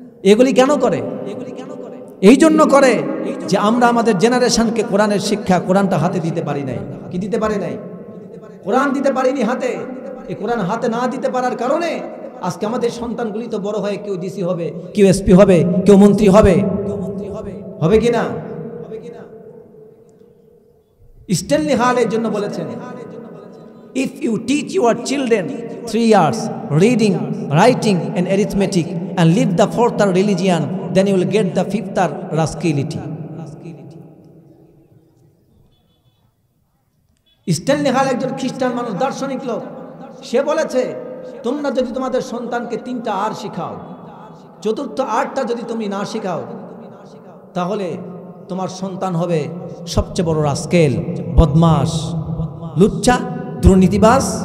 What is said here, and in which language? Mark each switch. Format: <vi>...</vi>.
<bn>এগুলি কেন করে? এই জন্য করে যে আমরা আমাদের জেনারেশনকে কোরআনের শিক্ষা, কোরআনটা হাতে দিতে পারি নাই। কি দিতে পারি নাই? কোরআন দিতে পারিনি হাতে। এই কোরআন হাতে না দিতে পারার কারণে আজকে আমাদের সন্তানগুলি তো বড় হয়ে কেউ ডিসি হবে, কেউ এসপি হবে, কেউ মন্ত্রী হবে। হবে কিনা?</bn> <en>Stanley Hall</en> <bn>এর জন্য বলেছেন,</bn> <en>if you teach your children 3 years reading, writing and arithmetic and leave the 4th religion, then you will get the 5th rascality.</en> <bn>Stanley হাল একজন খ্রিস্টান মানুষ, দার্শনিক লোক। সে বলেছে, তোমরা যদি তোমাদের সন্তানকে 3টা আর শিখাও, 4র্থ আরটা যদি তুমি না শিখাও, তাহলে তোমার সন্তান হবে সবচেয়ে বড় রাস্কেল, বদমাশ, লুচ্চা, দুর্নীতিবাজ।</bn>